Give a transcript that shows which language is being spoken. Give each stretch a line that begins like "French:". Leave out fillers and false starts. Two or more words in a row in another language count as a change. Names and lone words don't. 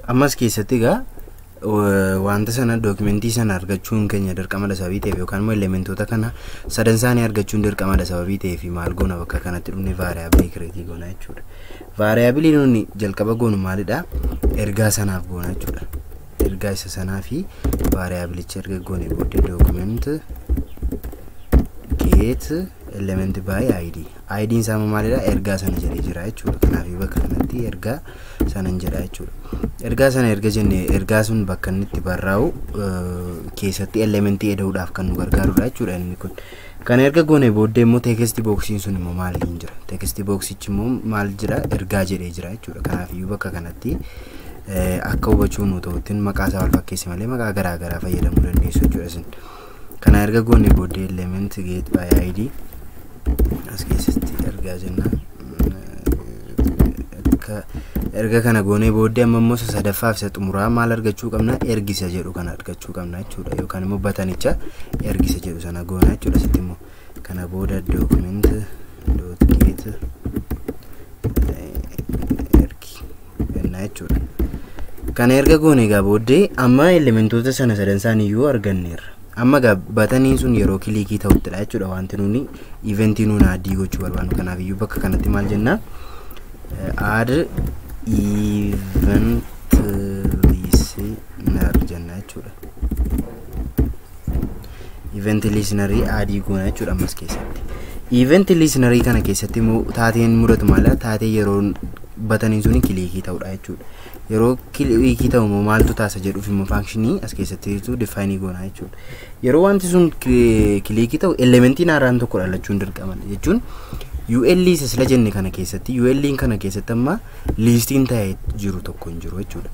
Oromo: Ammas keessatti egaa wanta sana documentii sana argachuun keenya dirqamadha sababii ta'eef yookaan immoo elementoota kana sadan isaanii argachuun dirqamadha sababii ta'eef maal goona bakka kanatti dhufne
English: variable create
Oromo: goona jechuudha. Variable nuuni jalqaba goonu maalidha? Ergaa sanaaf goona jechuudha. Ergaa isa sanaa fi variable erga goone booddee
English: document get element by ID.
Oromo: ID isaa maalidha? Ergaa sana jedhee jira jechuudha. Kanaaf bakka kanatti ergaa sana jedha jechuudha. Ergaa sana erga jennee ergaa sun bakka inni itti barraa'u keessatti elementii eda'uudhaaf kan nu gargaarudha jechuudha inni kun. Kan erga goone booddee immoo text boxiin sun immoo maal jira? Text boxichi immoo maal jira? Ergaa jedhee jira jechuudha. Kanaaf bakka kanatti akka hubachuu nu ta'utti maqaa isaa wal fakkeesse malee maqaa garaa garaa fayyadamuu dandeessu jechuudha isin. Kana erga goone booddee
English: element get by ID
Oromo: as keessatti ergaa jenna. Erga kana goone booddee amma immoo sadaffaa fi xumuraa maal argachuu qabna? Ergisa jedhu kana argachuu qabna jechuudha. Yookaan immoo batanicha ergisa jedhu sana goona jechuudha. Sitti immoo kana booda document.get ergi jenna jechuudha. Kana erga goone egaa booddee amma elementoota sana sadan isaaniiyyuu arganneerra. Amma gaa bataniin sun yeroo kilikii ta'uttidha jechuudha wanti nuuni eventii nuun addii gochuu barbaannu. Kanaaf iyyuu bakka kanatti maal jenna?
English: Add event listener
Oromo: jenna jechuudha.
English: Event listener addii goona jechuudha ammas keessatti. Event listener kana keessatti immoo taateen mudatu maala? Taatee yeroo bataniin suni kilikii ta'uudha jechuudha. yeroo kilikii ta'u immoo maaltu taasa jedhuuf immoo functionii as keessattiitu define goona jechuudha. Yeroo wanti sun kilikii ta'u elementiin haaraan tokko dhalachuun dirqaman jechuun UL isa sila jenne kana keessatti UL kana keessatti amma listiin ta'ee jiru tokko hin jiru jechuudha.